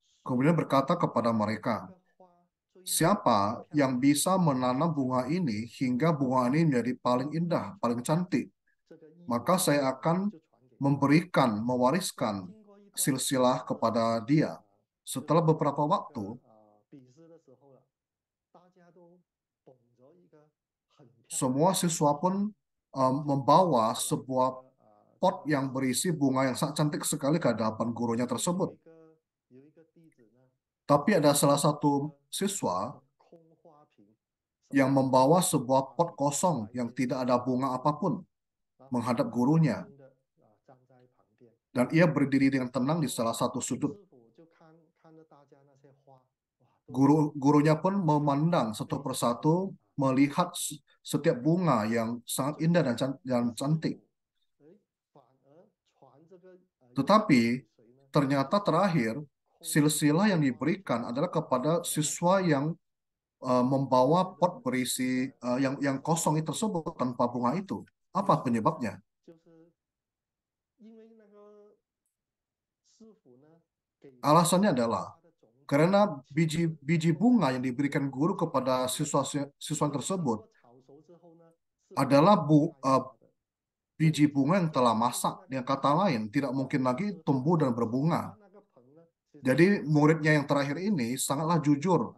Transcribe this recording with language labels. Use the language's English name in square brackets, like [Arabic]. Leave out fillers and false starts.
[Indonesian] Kemudian berkata kepada mereka, [Chinese] 这个花最 [Indonesian] siapa yang bisa menanam bunga ini hingga bunga ini menjadi paling indah, paling cantik, [Chinese] 这个衣 [Indonesian] maka saya akan [Chinese] 就传给他。 [Indonesian] memberikan, mewariskan [Chinese] 经过一段 [Indonesian] silsilah kepada dia. Setelah beberapa waktu, [Chinese] 比试的时候了，大家都捧着一个很漂亮 [Indonesian] semua siswa pun membawa sebuah pot yang berisi bunga yang sangat cantik sekali ke hadapan gurunya tersebut. [Chinese] 有一个弟子呢， [Indonesian] Tapi ada salah satu siswa [Chinese] 空花瓶 [Indonesian] yang membawa sebuah pot kosong yang tidak ada bunga apapun menghadap gurunya. [Chinese] 的站在旁边， [Indonesian] Dan ia berdiri dengan tenang di salah satu sudut. [Chinese] 师傅就看着大家那些花，哇，都 [Indonesian] Gurunya pun memandang satu persatu, melihat setiap bunga yang sangat indah dan cantik. [Chinese] 哎，反而传这个 [Indonesian] Tetapi [Chinese] 谁呢？ [Indonesian] ternyata terakhir silsilah yang diberikan adalah kepada siswa yang membawa pot berisi yang kosong itu tersebut tanpa bunga itu. Apa penyebabnya? [Chinese] 就是因为那个师傅呢，给 [Indonesian] Alasannya adalah [Chinese] 他的种子 [Indonesian] karena biji bunga yang diberikan guru kepada siswa tersebut [Chinese] 炒熟之后呢，是 [Indonesian] adalah [Chinese] 开花的 [Indonesian] biji bunga yang telah masak. Yang kata lain, tidak mungkin lagi tumbuh dan berbunga. [Chinese] 那个盆呢，其实 [Indonesian] Jadi muridnya yang terakhir ini sangatlah jujur.